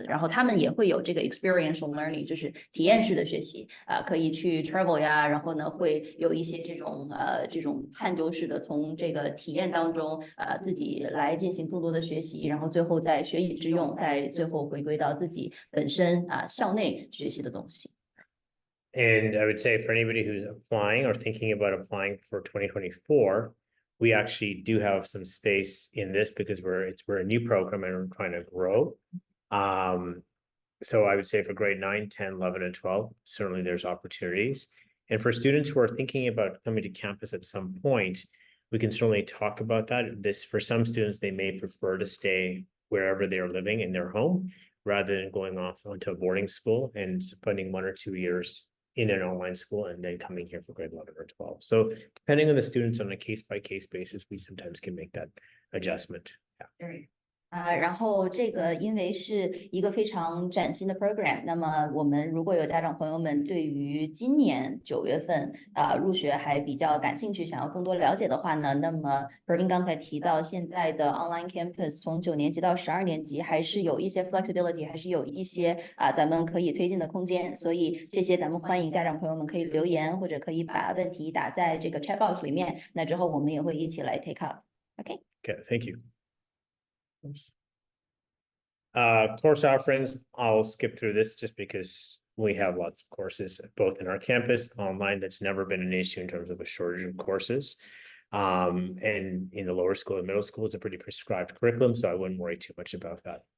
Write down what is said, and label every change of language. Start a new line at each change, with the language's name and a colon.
Chinese: 然后他们也会有这个
English: experiential learning，
Chinese: 就是体验式的学习可以去 travel 呀，然后呢会有一些这种探究式的，从这个体验当中自己来进行更多的学习，然后最后再学以致用，再最后回归到自己本身校内学习的东西。
English: And I would say for anybody who's applying or thinking about applying for 2024, we actually do have some space in this because we're a new program and we're trying to grow. So I would say for grade 9, 10, 11, and 12, certainly there's opportunities. And for students who are thinking about coming to campus at some point, we can certainly talk about that. For some students, they may prefer to stay wherever they are living in their home rather than going off onto a boarding school and spending 1 or 2 years in an online school and then coming here for grade 11 or 12. So depending on the students on a case-by-case basis, we sometimes can make that adjustment. Yeah.
Chinese: 然后这个因为是一个非常崭新的 program，那么我们如果有家长朋友们对于今年9月份入学还比较感兴趣，想要更多了解的话呢，那么 Praveen 刚才提到现在的 online campus 从9年级到12年级还是有一些 flexibility， 还是有一些咱们可以推进的空间，所以这些咱们欢迎家长朋友们可以留言，或者可以把问题打在这个 chat box 里面，那之后我们也会一起来
English: take up。
Chinese: OK。
English: Okay, thank you. Course offerings, I'll skip through this just because we have lots of courses both in our campus, online. That's never been an issue in terms of a shortage of courses. And in the lower school and middle school, it's a pretty prescribed curriculum, so I wouldn't worry too much about that.